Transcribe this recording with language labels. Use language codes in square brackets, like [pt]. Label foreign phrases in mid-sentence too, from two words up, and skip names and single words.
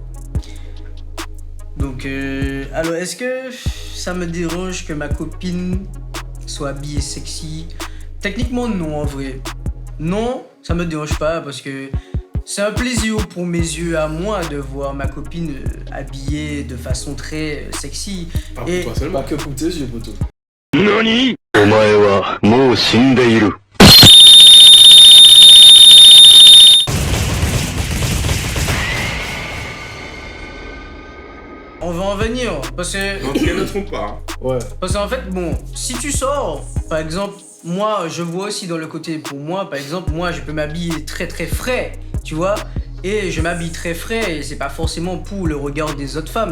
[fr] Donc, alors, est-ce que ça me dérange que ma copine soit habillée sexy? Techniquement, non, en vrai. Non, ça me dérange pas parce que c'est un plaisir pour mes yeux à moi de voir ma copine habillée de façon très sexy. Pas pour Et- toi seulement. Pas que pour tes yeux, poteau. [ja] 何お前はもう死んでいる。 [fr] On va en venir parce que Donc, elle ne trompe pas. Ouais. Parce qu'en fait, bon, si tu sors, par exemple, moi, je vois aussi dans le côté, pour moi, par exemple, moi, je peux m'habiller très très frais, tu vois, et je m'habille très frais, et c'est pas forcément pour le regard des autres femmes.